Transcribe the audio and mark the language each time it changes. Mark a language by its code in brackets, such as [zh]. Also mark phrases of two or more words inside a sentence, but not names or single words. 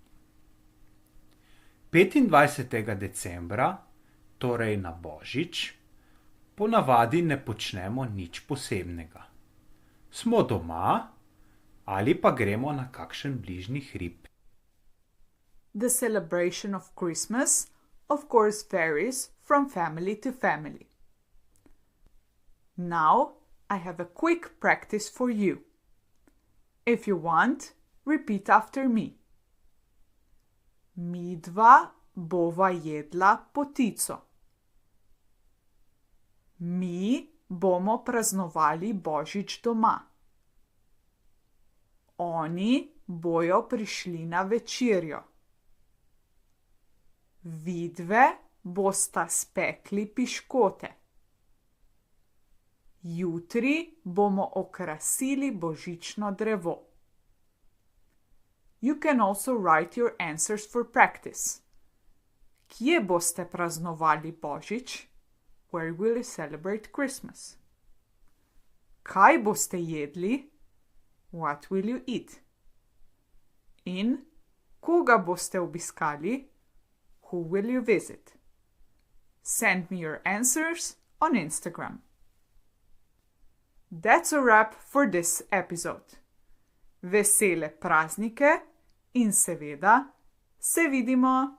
[sl] 25. decembra, torej na Božič, ponavadi ne počnemo nič posebnega. Smo doma ali pa gremo na kakšen bližnji hrib. [en] The celebration of Christmas of course, varies from family to family. Now, I have a quick practice for you. If you want, repeat after me. [sl] Midva bova jedla potico. Mi bomo praznovali Božič doma. Oni bojo prišli na večerjo. Vidve bosta spekli piškote. Jutri bomo okrasili božično drevo. [en] You can also write your answers for practice. [sl] Kje boste praznovali Božič? [en] Where will you celebrate Christmas? [sl] Kaj boste jedli? [en] What will you eat? [sl] In koga boste obiskali? [en] Who will you visit? Send me your answers on Instagram. That's a wrap for this episode. [sl] Vesele praznike in seveda se vidimo!